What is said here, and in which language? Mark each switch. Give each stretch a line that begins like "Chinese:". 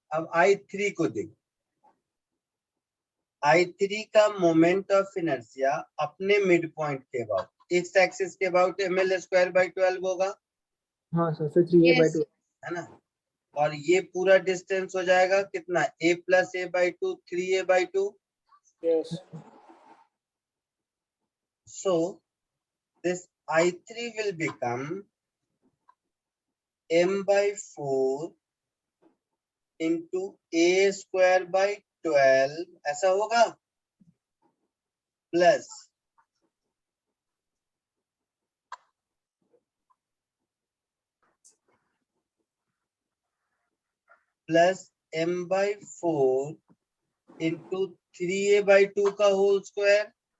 Hindi: अब I3 को देख, I3 का मोमेंट ऑफ इनर्शिया अपने मिड पॉइंट के अबाउट एक्स एक्सिस के अबाउट ml²/12 होगा, हाँ सर, फिर 3a/2 है ना? और ये पूरा डिस्टेंस हो जाएगा कितना, a + a/2 3a/2।
English: yes, So this I3 will become m/4 into a² by 12,
Hindi: ऐसा होगा। प्लस m/4 into 3a/2 का होल स्क्वायर।